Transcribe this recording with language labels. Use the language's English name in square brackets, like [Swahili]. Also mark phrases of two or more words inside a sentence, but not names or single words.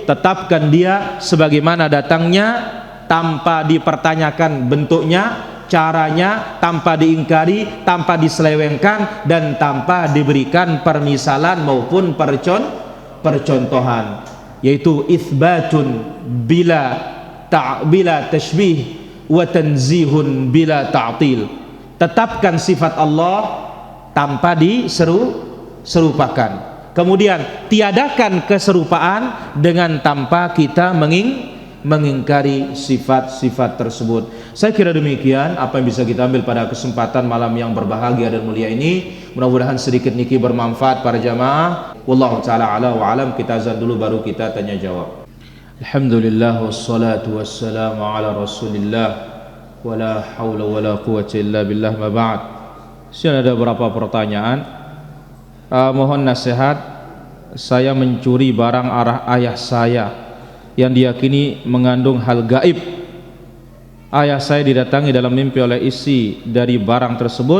[Indonesian] Tetapkan dia sebagaimana datangnya, tanpa dipertanyakan bentuknya, caranya, tanpa diingkari, tanpa diselewengkan, dan tanpa diberikan permisalan maupun percontohan, yaitu [Arabic] إثبات بلا تشبيه وتنزيه بلا تعطيل. [Indonesian] Tetapkan sifat Allah tanpa diserupakan. Kemudian tiadakan keserupaan dengan tanpa kita mengingkari sifat-sifat tersebut. Saya kira demikian apa yang bisa kita ambil pada kesempatan malam yang berbahagia dan mulia ini. Mudah-mudahan sedikit niki bermanfaat para jamaah. [Arabic] والله تعالى أعلى وأعلم. [Indonesian] Kita azan dulu baru kita tanya jawab. [Arabic] الحمد لله والصلاة والسلام على رسول الله ولا حول ولا قوة إلا بالله ما بعد. [Indonesian] Ada beberapa pertanyaan. Mohon nasihat. Saya mencuri barang ayah saya yang diyakini mengandung hal gaib. Ayah saya didatangi dalam mimpi oleh isi dari barang tersebut.